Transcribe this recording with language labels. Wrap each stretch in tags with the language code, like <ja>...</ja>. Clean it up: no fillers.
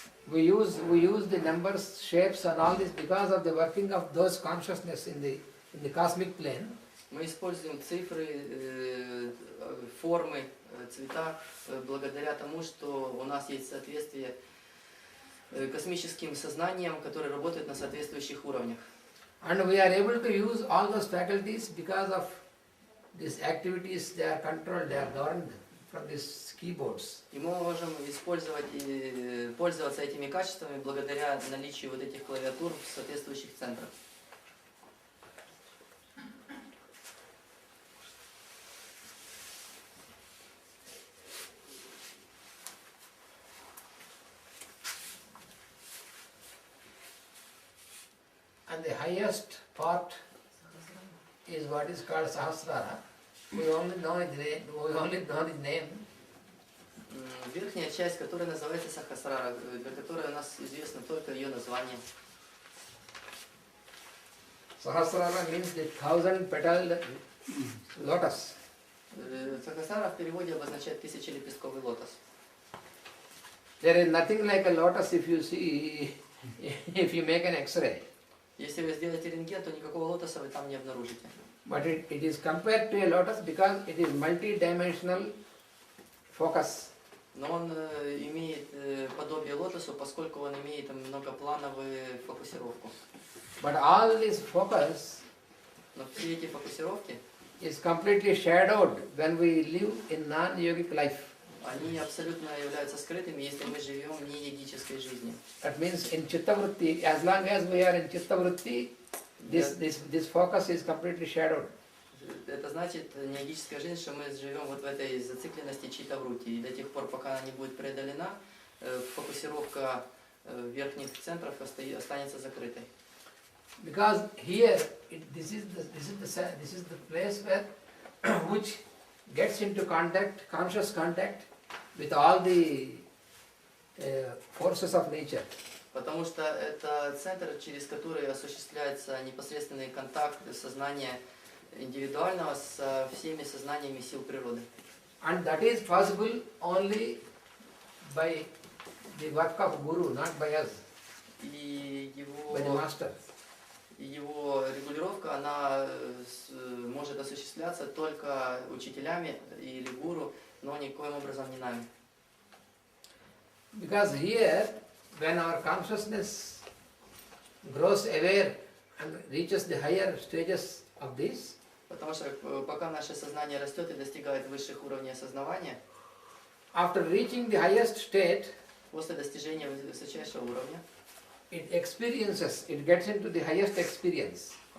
<en>We use the numbers, shapes and all this because of the working of those consciousness in the cosmic plane.</en> <ru>Мы используем цифры, формы, цвета благодаря тому, что у нас есть соответствие космическим сознаниям, которые работают на соответствующих уровнях.</ru> <en>And we are able to use all those faculties because of these activities, they are controlled, they are governed from these keyboards.</en> <ru>И мы можем использовать и пользоваться этими качествами благодаря наличию вот этих клавиатур в соответствующих центрах.</ru> <en>And the highest part is what is called Sahasrara. We only know the name.</en> <ru>Верхняя часть, которая называется Сахасрара, для которой у нас известно только ее название.</ru> <en>Sahasrara means the 1000-petaled lotus.</en> <ru>Сахасрара в переводе обозначает тысячелепестковый лотос.</ru> <en>There is nothing like a lotus if you see, if you make an X-ray.</en> <ru>Если вы сделаете рентген, то никакого лотоса вы там не обнаружите.</ru> <en>But it is compared to a lotus because it is multi-dimensional focus.</en> <ru>Но он имеет подобие лотосу, поскольку он имеет многоплановую фокусировку.</ru> <en>But all this focus</en> <ru>Но все эти фокусировки,</ru> <en>is completely shadowed when we live in non-yogic life.</en> <ru>они абсолютно являются скрытыми, если мы живем не йогической жизнью.</ru> <en>That means in Chittavritti, as long as we are in Chittavritti, this focus is completely shadowed.</en> <ru>Это значит, не йогическая жизнь, что мы живем вот в этой зацикленности читтаврутти. И до тех пор, пока она не будет преодолена, фокусировка верхних центров останется закрытой.</ru> <en>Because here, this is the place where which gets into contact, conscious contact with all the forces of nature.</en> <ru>Потому что это центр, через который осуществляется непосредственный контакт сознания индивидуального со всеми сознаниями сил природы.</ru> <en>And that is possible only by the work of Guru, not by us,</en> <ru>И</ru> <en>by the master.</en> <ru>его регулировка, она может осуществляться только учителями или гуру, но никоим образом не нами.</ru> <en>Because here, when our consciousness grows aware and reaches the higher stages of this,</en> <ru>Потому что пока наше сознание растет и достигает высших уровней осознавания,</ru> <en>after reaching the highest state,</en> <ru>после достижения высочайшего уровня,</ru> <en>it experiences, it gets into the highest experience.</en>